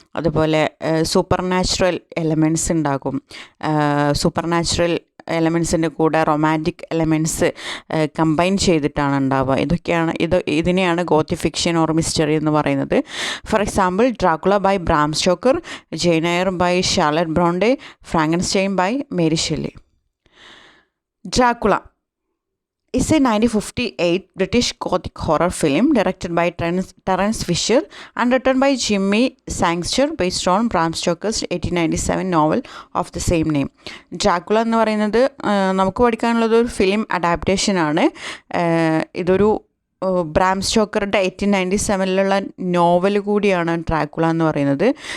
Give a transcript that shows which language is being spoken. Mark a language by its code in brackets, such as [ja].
[ml] അതുപോലെ super natural elements ഉണ്ടാകും. Super natural എലമെൻസിൻ്റെ കൂടെ റൊമാൻറ്റിക് എലമെൻറ്റ്സ് കമ്പൈൻ ചെയ്തിട്ടാണ് ഉണ്ടാവുക. ഇതിനെയാണ് ഗോത്തിക് ഫിക്ഷൻ ഓർ മിസ്റ്ററി എന്ന് പറയുന്നത്. [en] for example, [ml] Dracula by Bram Stoker, Jain air by Charlotte Brontë, Frankenstein by Mary Shelley. [en] Dracula is a 1958 British Gothic horror film directed by Terence Fisher and written by Jimmy Sangster based on Bram Stoker's 1897 novel of the same name. [ml] Dracula എന്ന് പറയുന്നത് നമുക്ക് പഠിക്കാനുള്ളത് ഒരു film അഡാപ്റ്റേഷനാണ്. ഇതൊരു Bram സ്റ്റോക്കറുടെ 1897 novel കൂടിയാണ് Dracula എന്ന് പറയുന്നത്.